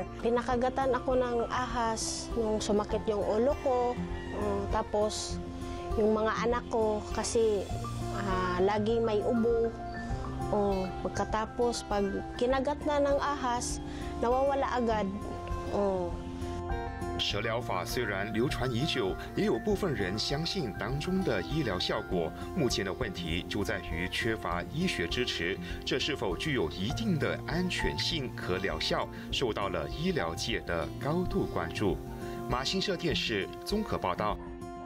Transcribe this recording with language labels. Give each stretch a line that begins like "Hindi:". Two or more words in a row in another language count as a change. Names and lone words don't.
Filipino: Pinakagatan ako ng ahas nung sumakit yung ulo ko, tapos yung mga anak ko kasi lagi may ubo. Pagkatapos, pag kinagat na ng ahas, nawawala agad.
Chinese: 蛇疗法虽然流传已久，也有部分人相信当中的医疗效果。目前的问题就在于缺乏医学支持，这是否具有一定的安全性和疗效，受到了医疗界的高度关注。马新社电视综合报道。